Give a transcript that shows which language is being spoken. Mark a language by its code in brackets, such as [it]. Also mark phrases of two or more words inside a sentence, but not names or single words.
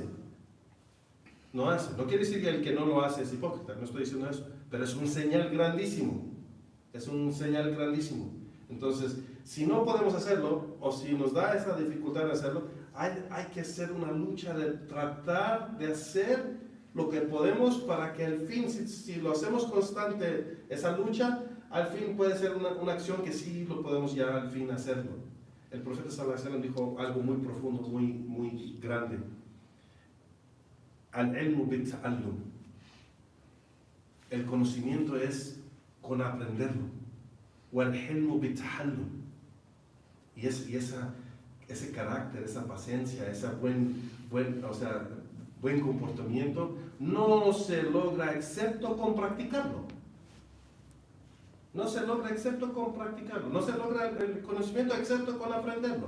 [es] No quiere decir que el que no lo hace es hipócrita, no estoy diciendo eso, pero es un señal grandísimo, Entonces, si no podemos hacerlo, o si nos da esa dificultad de hacerlo, hay que hacer una lucha de tratar de hacer lo que podemos para que al fin, si lo hacemos constante, esa lucha, al fin puede ser una acción que sí lo podemos ya al fin hacerlo. El profeta [ar] صلى الله عليه وسلم [es] dijo algo muy profundo, muy grande. [ar] العلم بالتعلم. [es] El conocimiento es con aprenderlo. [ar] والحلم بالتحلم. [es] Y ese carácter, esa paciencia, ese buen comportamiento no se logra excepto con practicarlo. No se logra el conocimiento excepto con aprenderlo.